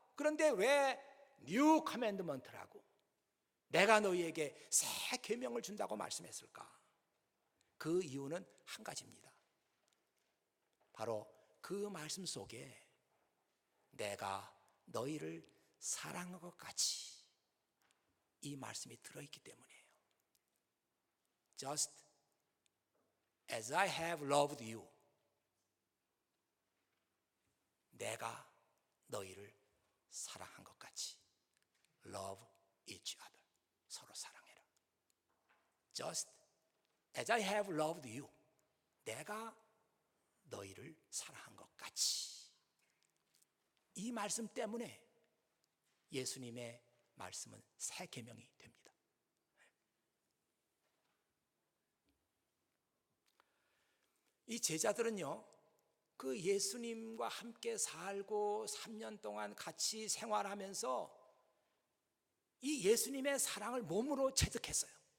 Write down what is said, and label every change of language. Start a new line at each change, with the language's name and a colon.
Korean: 그런데 왜 뉴 커맨드먼트라고 내가 너희에게 새 계명을 준다고 말씀했을까? 그 이유는 한 가지입니다. 바로 그 말씀 속에 내가 너희를 사랑한 것 같이 이 말씀이 들어있기 때문이에요.
English: Just as I have loved you,
Korean: 내가 너희를 사랑한 것 같이
English: love each other,
Korean: 서로 사랑해라.
English: Just as I have loved you,
Korean: 내가 너희를 사랑한 것 같이. 이 말씀 때문에 예수님의 말씀은 새 계명이 됩니다. 이 제자들은요, 그 예수님과 함께 살고 3년 동안 같이 생활하면서 이 예수님의 사랑을 몸으로 체득했어요.